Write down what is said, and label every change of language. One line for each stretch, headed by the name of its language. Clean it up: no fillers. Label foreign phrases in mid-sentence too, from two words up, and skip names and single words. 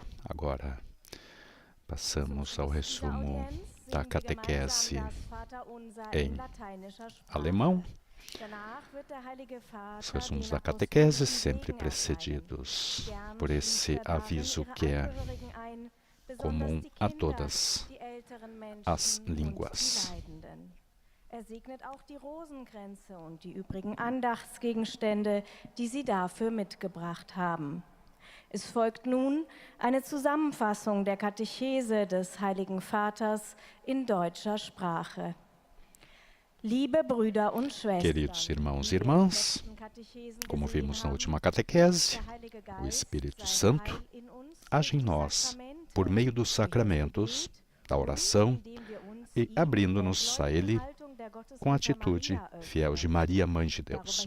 Portuguese: Agora passamos ao resumo da catequese em alemão. Os resumos da catequese sempre precedidos por esse aviso que é comum a todas as línguas.
German: Segnet auch die Rosenkränze und die übrigen Andachtsgegenstände, die Sie dafür mitgebracht haben. Es folgt nun eine Zusammenfassung der Katechese des Heiligen Vaters in deutscher Sprache. Liebe Brüder und Schwestern,
Portuguese: Queridos irmãos e irmãs, como vimos na última catequese, o Espírito Santo age em nós por meio dos sacramentos, da oração e abrindo-nos a Ele com a atitude fiel de Maria, Mãe de Deus.